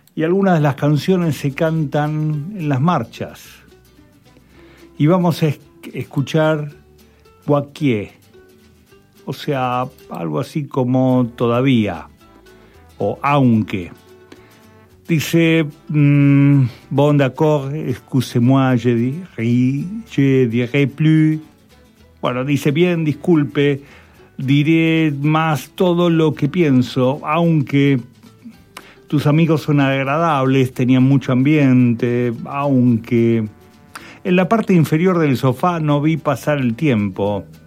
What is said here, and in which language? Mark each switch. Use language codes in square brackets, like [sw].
[es] Y algunas de las canciones se cantan en las marchas. Y vamos a escuchar Guaquié, o sea, algo así como todavía, o aunque. Dice, [fr] bon d'accord, excusez-moi, je dirai plus. [es] Bueno, dice, bien, disculpe, diré más todo lo que pienso, aunque tus amigos son agradables, tenían mucho ambiente, aunque en la parte inferior del sofá no vi pasar el tiempo,